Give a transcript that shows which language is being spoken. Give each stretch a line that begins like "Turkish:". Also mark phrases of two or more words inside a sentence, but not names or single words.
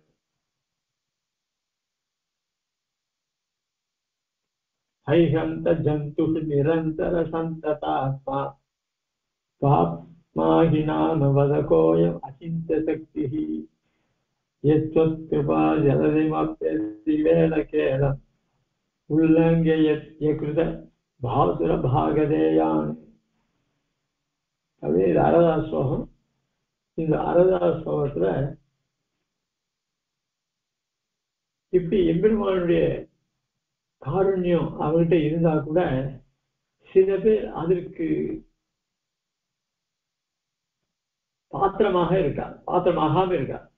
Sanskrit: हैहंत जन्तुः निरन्तर सन्ततात्मा पाप्माहि नाम वदकोऽयम् अचिन्त्यशक्तिः यत्त्वत्कृपा जलधिमप्यतिवेलकेळम् उल्लङ्घ्य यत्कृत भासुर भागधेयान्.
Tamil: அப்படியே அரதா ஸ்லோகம். இந்த அரதா ஸ்லோகத்துல இப்படி எம்பெருமானுடைய காருண்யம் அவர்கிட்ட இருந்தா கூட சில பேர் அதற்கு பாத்திரமாகாம இருக்கா.